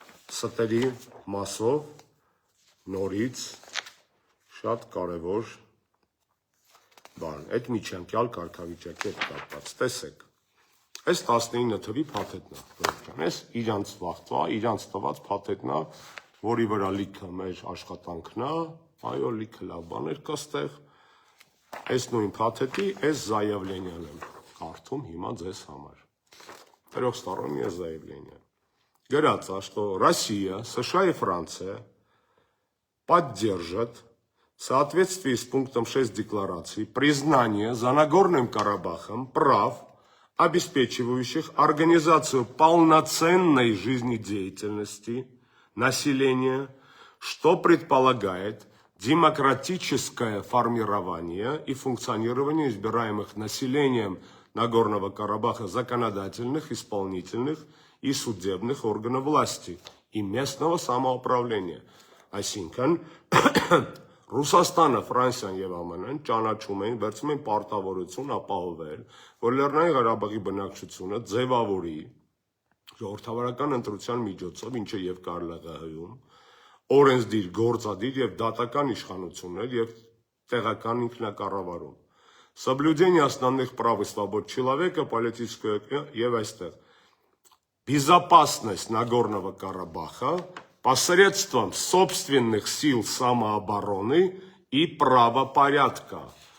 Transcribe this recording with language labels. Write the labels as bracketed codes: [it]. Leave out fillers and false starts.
[hy] ստերի մասով նորից շատ կարևոր բան, այդ միջանկյալ կարգավիճակի հետ կապված, տեսեք, այս 19 թվի փաթեթն է, այս իրանց վաղվա, իրանց տված փաթեթն է, որի վրա լիքը մեր աշխատանքն է, այո, լիքը լավ բաներ կա ստեղ, այս նույն փաթեթի, այս զայավլենյան եմ կարդում հիմա ձեզ համար, [ru] трехстороннее заявление. Говорится, что Россия, США и Франция поддержат в соответствии с пунктом 6 декларации признание за Нагорным Карабахом прав, обеспечивающих организацию полноценной жизнедеятельности населения, что предполагает демократическое формирование и функционирование избираемых населением Нагорного Карабаха законодательных, исполнительных и судебных органов власти и местного самоуправления. [hy] Այսինքն Ռուսաստանը, Ֆրանսիան եւ ԱՄՆ-ն ճանաչում են, վերցում են պարտավորություն ապահովել, որ Լեռնային Ղարաբաղի բնակչությունը ձևավորի ժողովրդավարական ընտրության միջոցով, ինչը եւ ԿՂՀ-ում, օրենսդիր, գործադիր եւ դատական իշխանություններ եւ տեղական ինքնակառավարում։ [ru] Соблюдение основных прав и свобод человека, политическое [hy] եւ այստեղ [ru] безопасность Нагорного Карабаха посредством собственных сил самообороны и правопорядка.